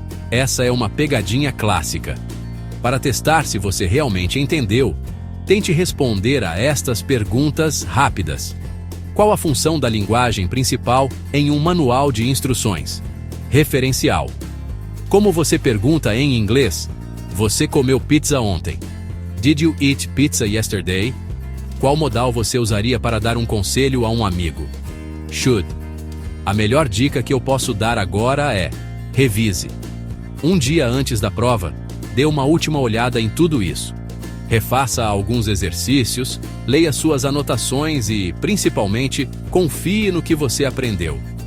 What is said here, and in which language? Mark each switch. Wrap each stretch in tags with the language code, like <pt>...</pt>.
<pt>Essa é uma pegadinha clássica. Para testar se você realmente entendeu, tente responder a estas perguntas rápidas. Qual a função da linguagem principal em um manual de instruções? Referencial. Como você pergunta em inglês? Você comeu pizza ontem?</pt> <en>Did you eat pizza yesterday?</en> <pt>Qual modal você usaria para dar um conselho a um amigo? Should. A melhor dica que eu posso dar agora é: revise. Um dia antes da prova, dê uma última olhada em tudo isso. Refaça alguns exercícios, leia suas anotações e, principalmente, confie no que você aprendeu.</pt>